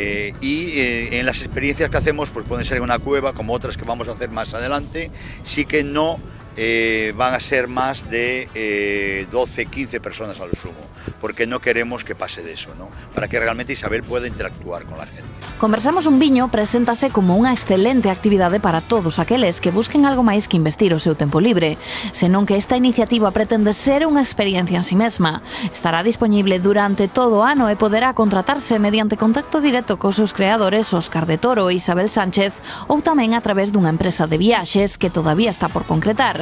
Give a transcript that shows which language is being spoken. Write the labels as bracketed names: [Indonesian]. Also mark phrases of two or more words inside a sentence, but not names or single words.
[Spanish] En las experiencias que hacemos, pues pueden ser en una cueva, como otras que vamos a hacer más adelante, sí que no van a ser más de 12, 15 personas a lo sumo, porque no queremos que pase de eso, ¿no? Para que realmente Isabel pueda interactuar con la gente. [Galician] Conversamos un viño preséntase como unha excelente actividade para todos aqueles que busquen algo máis que investir o seu tempo libre, senón que esta iniciativa pretende ser unha experiencia en si mesma. Estará disponible durante todo o ano e poderá contratarse mediante contacto directo cos seus creadores Óscar de Toro e Isabel Sánchez, ou tamén a través dunha empresa de viaxes que todavía está por concretar.